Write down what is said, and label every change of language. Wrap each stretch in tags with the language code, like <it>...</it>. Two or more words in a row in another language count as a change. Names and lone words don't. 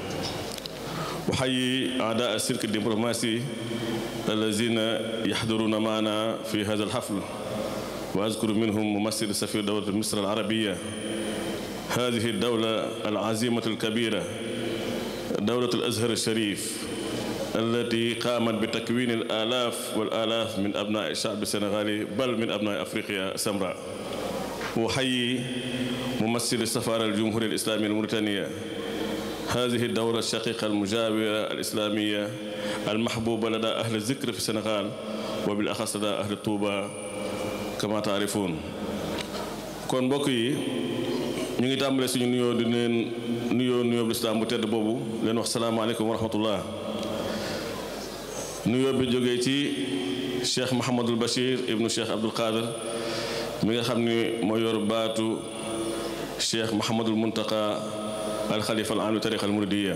<ar>أحيي أعداء السلك الدبلوماسي الذين يحضرون معنا في هذا الحفل، وأذكر منهم ممثل سفير دولة مصر العربية، هذه الدولة العظيمة الكبيرة، دولة الأزهر الشريف التي قامت بتكوين الآلاف والآلاف من أبناء الشعب السنغالي بل من أبناء أفريقيا السمراء. وأحيي ممثل السفارة الجمهورية الإسلامية الموريتانية، هذه الدولة الشقيقة المجاورة الإسلامية المحبوبة لدى أهل الذكر في السنغال وبالأخص لدى أهل الطوبة كما تعرفون.</ar> <wo>kon mbokk yi ñu ngi tàmbale suñu nuyoo di leen nuyoo lislaam bu tedd boobu leen wax</wo> <ar>السلام عليكم ورحمة الله.</ar> <wo>nuyoo bi jógee ci Cheikh Mouhamadul Bachir ibnu Cheikh Abdoul Qadir mi nga xam ni moo yor baatu Cheikh Mouhamadul Muntaqa</wo> <ar>الخليفة العام للطريقة المريدية.</ar>